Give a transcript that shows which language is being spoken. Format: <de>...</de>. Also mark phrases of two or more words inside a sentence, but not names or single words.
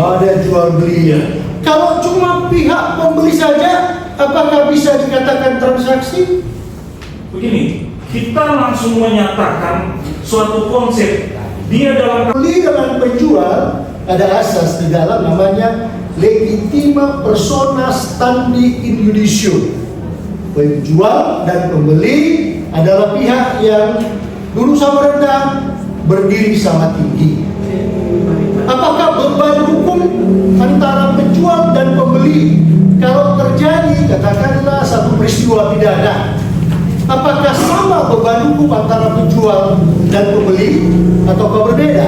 <id>Ada jual beli. Iya. Kalau cuma pihak pembeli saja, apakah bisa dikatakan transaksi? Begini, kita langsung menyatakan suatu konsep dia dalam Beli dengan penjual ada asas di dalam namanya</id> <la>legitima persona standi in judicio.</la> <id>Penjual dan pembeli adalah pihak yang dulu sama rendah, berdiri sama tinggi. Apakah beban hukum antara penjual dan pembeli kalau terjadi katakanlah satu peristiwa pidana, apakah sama beban hukum antara penjual dan pembeli ataukah berbeda?</id>